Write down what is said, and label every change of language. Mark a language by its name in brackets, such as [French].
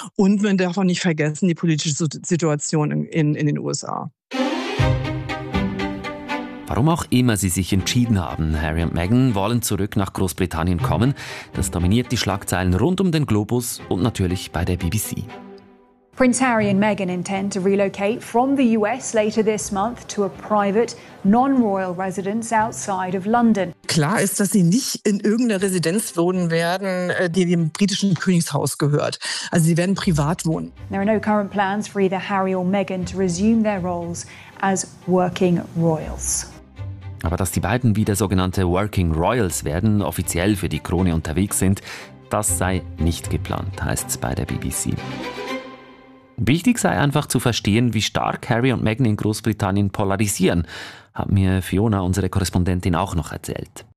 [German] Und man darf auch nicht vergessen, die politische Situation in den USA. Warum auch immer sie sich entschieden haben, Harry und Meghan wollen zurück nach Großbritannien kommen, das dominiert die Schlagzeilen rund um den Globus und natürlich bei der BBC. [English] Prince Harry and Meghan intend to relocate from the US later this month to a private, non-royal residence outside of London. [German] Klar ist, dass sie nicht in irgendeiner Residenz wohnen werden, die dem britischen Königshaus gehört. Also sie werden privat wohnen. [English] There are no current plans for either Harry or Meghan to resume their roles as working royals. [German] Aber dass die beiden wieder sogenannte Working Royals werden, offiziell für die Krone unterwegs sind, das sei nicht geplant, heißt es bei der BBC. Wichtig sei einfach zu verstehen, wie stark Harry und Meghan in Großbritannien polarisieren, hat mir Fiona, unsere Korrespondentin, auch noch erzählt.